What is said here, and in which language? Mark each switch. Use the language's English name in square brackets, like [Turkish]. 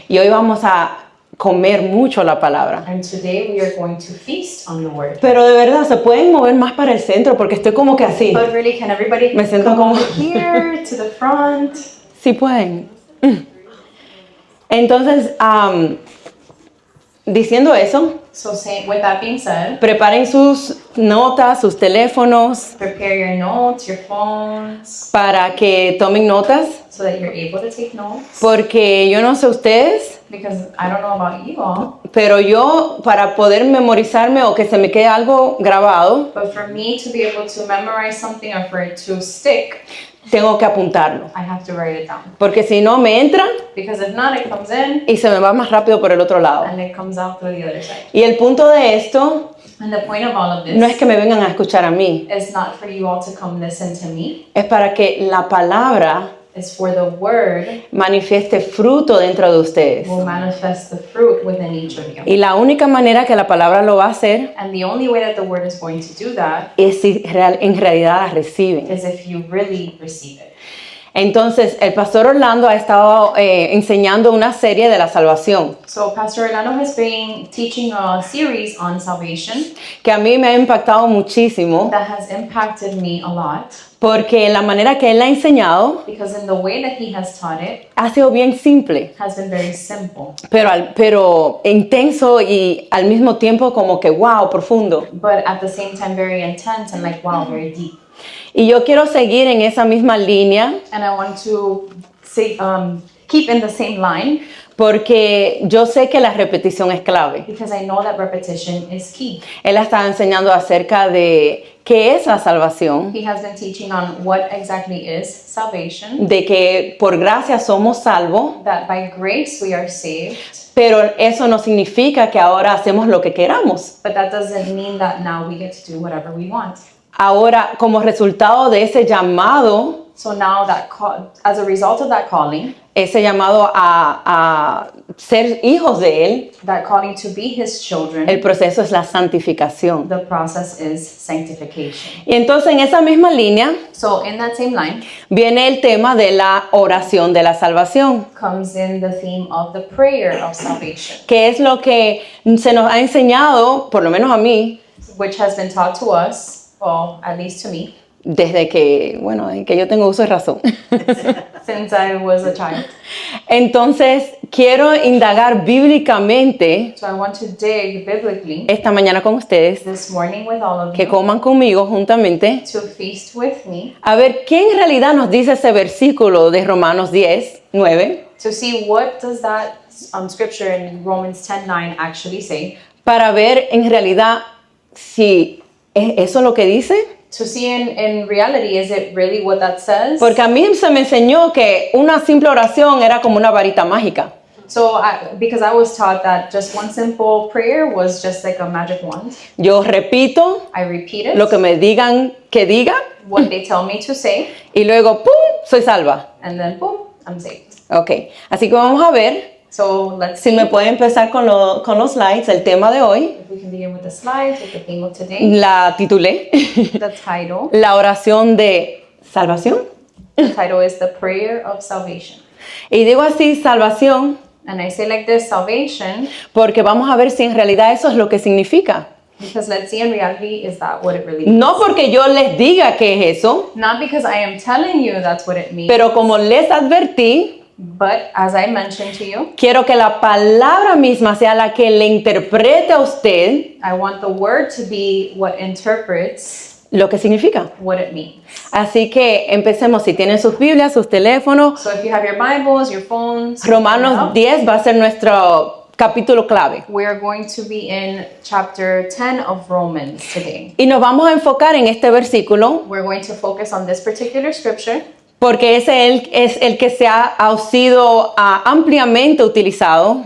[Spanish] Y hoy vamos a comer mucho la palabra. [English] And today we are going to feast on the Word. [Spanish] Pero de verdad, se pueden mover más para el centro porque estoy como que así. [English] But really, can everybody [Spanish] Me siento [English] come [Spanish] como- [English] over here to the front? [Spanish] Sí pueden. Entonces, diciendo eso, [English] So with that being said, [Spanish] preparen sus notas, sus teléfonos [English] prepare your notes, your phones, [Spanish] para que tomen notas, [English] so that you're able to take notes. [Spanish] porque yo no sé ustedes, [English] Because I don't know about you all, [Spanish] pero yo para poder memorizarme o que se me quede algo grabado, [English] but for me to be able to memorize something or for it to stick, [Spanish] tengo que apuntarlo, [English] I have to write it down. [Spanish] porque si no me entra [English] Because if not, it comes in [Spanish] y se me va más rápido por el otro lado. [English] and it comes out through the other side. [Spanish] Y el punto de esto [English] And the point of all of this [Spanish] no es que me vengan a escuchar a mí, [English] is not for you all to come listen to me. [Spanish] es para que la palabra [English] It's for the Word [Spanish] manifieste fruto dentro de ustedes. [English] will manifest the fruit within each of you. [Spanish] Y la única manera que la palabra lo va a hacer [English] And the only way that the Word is going to do that [Spanish] es si en realidad la reciben. [English] is if you really receive it. [Spanish] Entonces, el pastor Orlando ha estado enseñando una serie de la salvación [English] So Pastor Orlando has been teaching a series on salvation [Spanish] que a mí me ha impactado muchísimo [English] that has impacted me a lot [Spanish] porque la manera que él ha enseñado [English] because in the way that he has taught it [Spanish] ha sido bien simple, [English] has been very simple, [Spanish] pero intenso y al mismo tiempo como que wow, profundo. [English] but at the same time very intense and like wow, very deep. [Spanish] Y yo quiero seguir en esa misma línea [English] And I want to say, keep in the same line [Spanish] porque yo sé que la repetición es clave. [English] because I know that repetition is key. [Spanish] Él ha estado enseñando acerca de qué es la salvación, [English] He has been teaching on what exactly is salvation, [Spanish] de que por gracia somos salvos, [English] that by grace we are saved, [Spanish] pero eso no significa que ahora hacemos lo que queramos. [English] but that doesn't mean that now we get to do whatever we want. [Spanish] Ahora, como resultado de ese llamado, [English] So now that as a result of that calling [Spanish] a ser hijos de Él, [English] to be his children, [Spanish] el proceso es la santificación. [English] the process is sanctification. [Spanish] Y entonces en esa misma línea [English] So in that same line [Spanish] viene el tema de la oración de la salvación, [English] comes in the theme of the prayer of salvation, [Spanish] que es lo que se nos ha enseñado, por lo menos a mí, [English] which has been taught to us, well, at least to me, [Spanish] desde que yo tengo uso de razón. [English] since I was a child. [Spanish] Entonces, quiero indagar bíblicamente [English] So I want to dig biblically [Spanish] esta mañana con ustedes, [English] this morning with all of [Spanish] que [English] you [Spanish] coman conmigo juntamente, [English] to feast with me, [Spanish] a ver qué en realidad nos dice ese versículo de Romanos 10:9, [English] to see what does that scripture in Romans 10:9 actually say, [Spanish] para ver en realidad si es eso lo que dice. [English] to see in reality, is it really what that says? [Spanish] Porque a mí se me enseñó que una simple oración era como una varita mágica. [English] So because I was taught that just one simple prayer was just like a magic wand. [Spanish] Yo repito [English] I repeat it, [Spanish] lo que me digan que diga [English] what they tell me to say, [Spanish] y luego ¡pum! Soy salva. [English] and then boom, I'm saved. [Spanish] Ok, así que vamos a ver [English] So let's [Spanish] si [English] see [Spanish] me puede empezar con los slides, el tema de hoy. [English] if we can begin with the slides, with the theme of today, [Spanish] La titulé [English] the title. [Spanish] La oración de salvación. [English] The title is The Prayer of Salvation. [Spanish] Y digo así, salvación, [English] And I say like this, salvation, [Spanish] porque vamos a ver si en realidad eso es lo que significa. [English] because let's see in reality, is that what it really means? [Spanish] No porque yo les diga qué es eso, [English] Not because I am telling you that's what it means, [Spanish] pero como les advertí, [English] but as I mentioned to you, [Spanish] quiero que la palabra misma sea la que le interprete a usted [English] I want the word to be what interprets [Spanish] lo que significa. [English] what it means. [Spanish] Así que empecemos. Si tienen sus Biblias, sus teléfonos, [English] So if you have your Bibles, your phones, [Spanish] Romanos 10 va a ser nuestro capítulo clave. [English] we are going to be in chapter 10 of Romans today. [Spanish] Y nos vamos a enfocar en este versículo [English] We're going to focus on this particular scripture [Spanish] porque ese es el que ha sido ampliamente utilizado